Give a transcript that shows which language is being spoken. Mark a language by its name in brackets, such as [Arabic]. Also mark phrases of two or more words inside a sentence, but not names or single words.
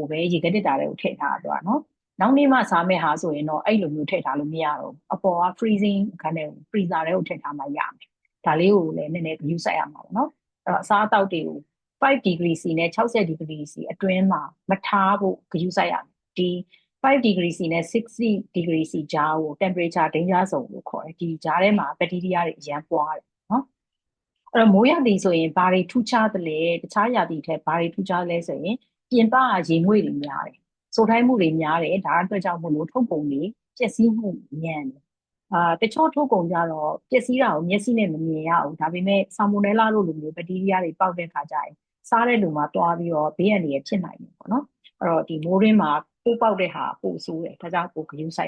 [Burmese] ပဲရေခဲတစ်တာတွေကိုထည့်ထားတော့နော်နောက်နေ့မှစားမယ့်ဟာဆိုရင်တော့အဲ့လိုမျိုးထည့်ထားလို့မရတော့ဘူးအပေါ်က freezing ခန်းထဲကို freezer ထဲကိုထည့်ထားမှရမယ်ဒါလေးကိုလည်းနည်းနည်း view ဆက်ရမှာပေါ့နော်အဲ့တော့အစားအသောက်တွေကို5 [English] degree C [Burmese] နဲ့60 [English] degree C [Burmese] အတွင်းမှာမထားဖို့ view ဆက်ရမယ်ဒီ5 [English] degree C [Burmese] နဲ့60 [English] degree C [Burmese] ကြားကို [English] temperature danger zone [Burmese] လို့ခေါ်တယ်ဒီကြားထဲမှာဘက်တီးရီးယားတွေအရန်ပွားတယ်နော်အဲ့တော့မိုးရာသီဆိုရင်ဘာတွေထူးခြားသ လဲတခြားရာသီထက်ဘာတွေထူးခြားလဲဆိုရင်ပြင်ပကရေငွေ့တွေများတယ်စိုးထိုင်းမှုတွေများတယ်ဒါအတွက်ကြောင့်မို့လို့ထုတ်ပုံတွေပျက်စီးမှုမြန်တယ်တချို့ထုတ်ကုန်ကြတော့ပျက်စီးတာကိုမျက်စိနဲ့မမြင်ရဘူးဒါပေမဲ့ဆာမိုနယ်လာလို့လိုမျိုးဘက်တီးရီးယားတွေပေါက်တဲ့ခါကျရင်စားတဲ့လူမှာတွားပြီးတော့ဘေးအန္တရာယ်ဖြစ်နိုင်တယ်ပေါ့နော်အဲ့တော့ဒီမိုးရင်းမှာပိုးပေါက်တဲ့ဟာပိုဆိုးတယ်ဒါကြောင့်ပိုဂရုစိုက်ရ